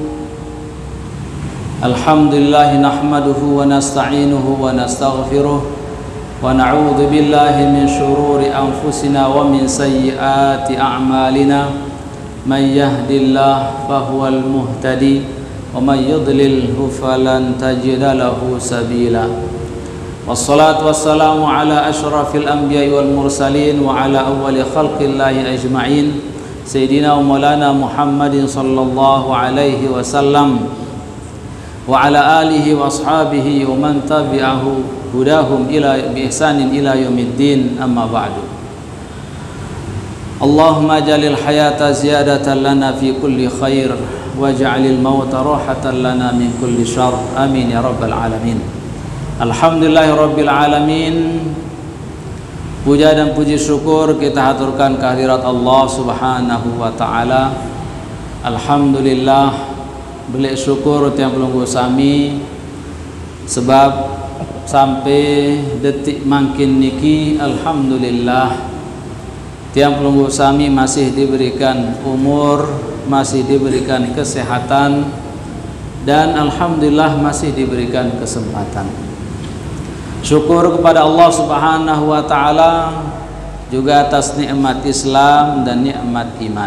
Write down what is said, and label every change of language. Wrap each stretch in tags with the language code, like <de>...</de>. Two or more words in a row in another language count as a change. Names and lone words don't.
<ar>الحمد لله نحمده ونستعينه ونستغفره ونعوذ بالله من شرور أنفسنا ومن سيئات أعمالنا. من يهده الله فهو المهتدي ومن يضلله فلن تجد له سبيلا. والصلاة والسلام على أشرف الأنبياء والمرسلين وعلى أول خلق الله أجمعين سيدنا ومولانا محمد صلى الله عليه وسلم وعلى آله وأصحابه ومن تبعه هداهم إلى بإحسان إلى يوم الدين، أما بعد. اللهم اجعل الحياة زيادة لنا في كل خير واجعل الموت راحة لنا من كل شر، آمين يا رب العالمين. الحمد لله رب العالمين.</ar> <id>Puja dan puji syukur kita haturkan kehadirat Allah</id> <ar>سبحانه وتعالى.</ar> <id>Alhamdulillah,</id> <sas>beli syukur tiang pelunggu sami</sas> <id>sebab sampai detik</id> <sas>mangkin niki</sas> <id>alhamdulillah</id> <sas>tiang pelunggu sami</sas> <id>masih diberikan umur, masih diberikan kesehatan, dan alhamdulillah masih diberikan kesempatan. Syukur kepada Allah</id> <ar>سبحانه وتعالى</ar> <id>juga atas nikmat Islam dan nikmat iman.</id>